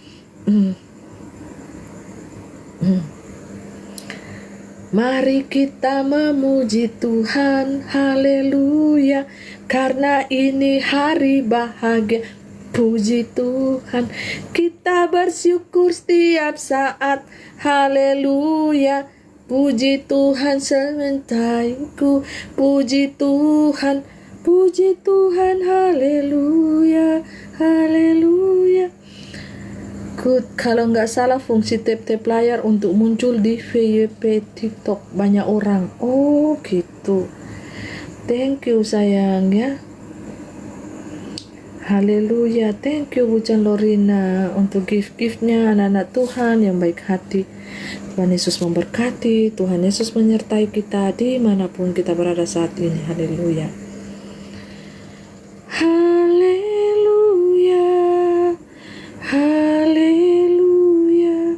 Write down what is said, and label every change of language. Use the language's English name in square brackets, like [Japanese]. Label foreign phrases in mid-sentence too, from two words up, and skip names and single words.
[Indonesian] Mari kita memuji Tuhan, haleluya, karena ini hari bahagia. Puji Tuhan, kita bersyukur setiap saat, haleluya. Puji Tuhan sementaiku, puji Tuhan, haleluya, haleluya. Kalau nggak salah fungsi tap-tap layar untuk muncul di FYP TikTok banyak orang. Oh gitu. [English] Thank you [Indonesian] sayang ya. Haleluya. [English] Thank you [Indonesian] Bujan Lorina untuk gift-giftnya anak-anak Tuhan yang baik hati. Tuhan Yesus memberkati. Tuhan Yesus menyertai kita dimanapun kita berada saat ini. Haleluya. Haleluya. Haleluya.